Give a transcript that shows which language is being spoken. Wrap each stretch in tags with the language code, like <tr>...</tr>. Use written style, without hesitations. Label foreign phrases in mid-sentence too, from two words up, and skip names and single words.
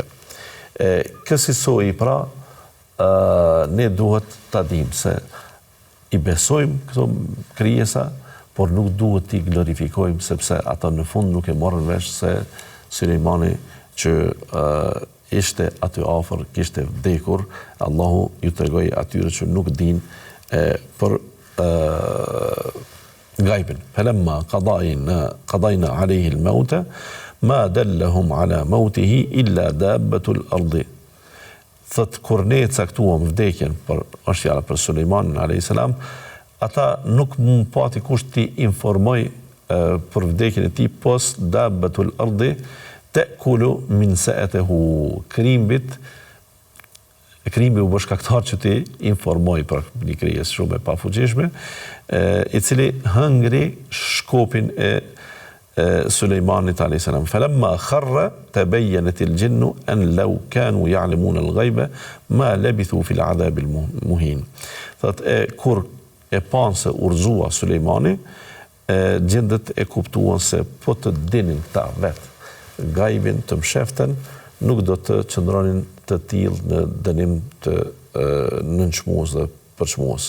<sq>Kësaj pra, ne duhet ta dimë se i besojmë këto krijesa, por nuk duhet t'i glorifikojmë sepse ata në fund nuk e morën vesh se Sulejmani që ishte aty afër, kishte vdekur, Allahu ju tregoi atyre që nuk dinë për gajbin.</sq> <ar>فلما قضينا عليه الموت ما دلهم على موته إلا دابة الأرض.</ar> <sq>Thot kur ne caktuam vdekjen është fjala për Sulejmanin</sq> <ar>عليه السلام,</ar> <sq>ata nuk mund pati kush t'i informoj për vdekjen e tij pos</sq> <ar>دابة الأرض تأكل منسأته.</ar> <sq>Krimbi u bë shkaktar që ti informoj për një krijes shumë e pafuqishme, i cili hëngri shkopin e Sulejmanit</sq> <ar>عليه السلام. فلما خر تبينت الجن أن لو كانوا يعلمون الغيب ما لبثوا في العذاب المهين.</ar> <sq>Thotë kur e panë se urzua Sulejmani, gjendët e kuptuan se po të dinin ta vetë gajbin të msheften, nuk do të qëndronin të tillë në dënim të nënçmues dhe përçmues.</sq>